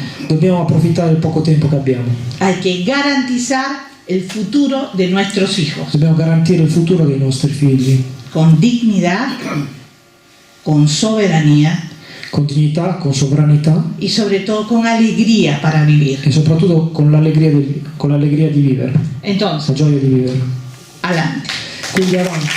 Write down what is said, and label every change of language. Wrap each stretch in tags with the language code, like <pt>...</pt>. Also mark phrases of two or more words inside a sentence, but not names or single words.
<it>Dobbiamo approfittare del poco tempo che abbiamo.</it> <es>Hay que garantizar el futuro de nuestros hijos</es> <it>Dobbiamo garantire il futuro dei nostri figli</it> <es>con dignidad, con soberanía</es> <it>con dignità, con sovranità</it> <es>y sobre todo con alegría para vivir.</es> <it>e soprattutto con l'allegria di vivere, la Entonces, gioia di vivere. adelante. Quindi avanti.</it>